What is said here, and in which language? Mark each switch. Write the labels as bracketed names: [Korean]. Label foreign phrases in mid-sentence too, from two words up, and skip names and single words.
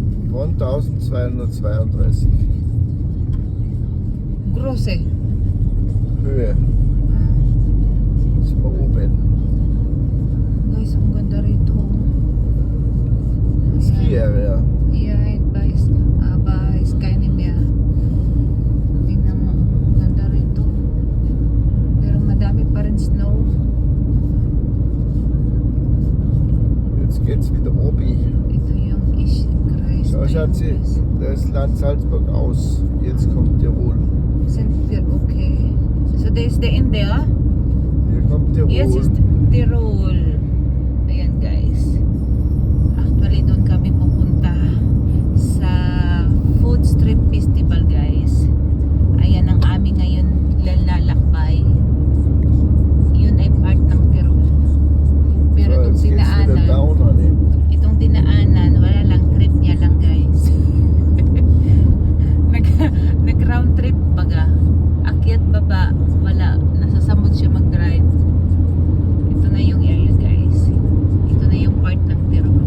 [German] 1232 Gross eh. Höhe. Sind wir oben. [Filipino] Guys, ang ganda rito. [English] Ski area. Yeah, ba Skyrim ya. [Filipino] Tingnan mo, ang ganda rito. Pero madami pa rin snow. [German] Jetzt geht's wieder obi. [Filipino] Ito yung Christ. [German] Schau, Schatzi, da ist Land Salzburg aus. Jetzt kommt Tirol. [English] Okay. So there's the end there. [German] Hier kommt Tirol. [English] Yes, it's Tirol. [Filipino] Ayan guys. Actually, doon kami pupunta sa Food Strip Festival guys. Ayan ang aming ngayon lalakbay. Yun ay part ng Tirol. Pero So, itong [German] jetzt geht's wieder [Filipino] dinaanan, [English] down, honey. [Filipino] itong dinaanan, wala lang, trip niya lang guys. Nag-round trip baga. Akyat baba, wala. Nasasamod siya mag-drive. Ito na yung area guys. Ito na yung part ng Tirol.